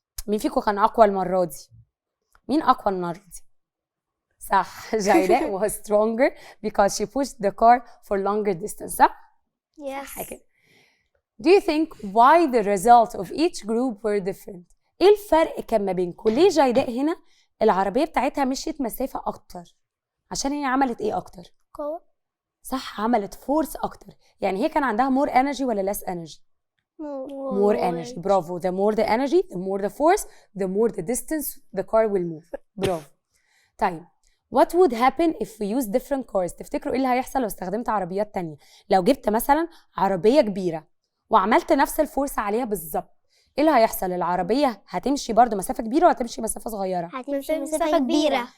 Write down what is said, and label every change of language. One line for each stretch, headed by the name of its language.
Arabic: مين فيكم كان اقوى المرة دي؟ مين اقوى المرة دي؟ صح جيداء
English: was stronger because she pushed the car for longer distance
Arabic: صح؟
English: Yes. Do you think why the results of each group were different?
Arabic: ايه الفرق كان ما بينكم؟ ليه جيداء هنا العربيه بتاعتها مشيت مسافه اكتر؟ عشان هي عملت ايه اكتر؟ قوة. صح، عملت فورس اكتر. يعني هي كان عندها مور انرجي ولا less energy؟ more energy. برافو.
English: the more the energy the more the force the more the distance the car will move.
Arabic: برافو. طيب
English: what would happen if we use different cars؟
Arabic: تفتكروا ايه اللي هيحصل لو استخدمت عربيات تانية؟ لو جبت مثلا عربية كبيرة وعملت نفس الفورس عليها بالظبط، ايه اللي هيحصل؟ العربية هتمشي برضو مسافة كبيرة ولا هتمشي مسافة صغيرة؟ هتمشي مسافة كبيرة.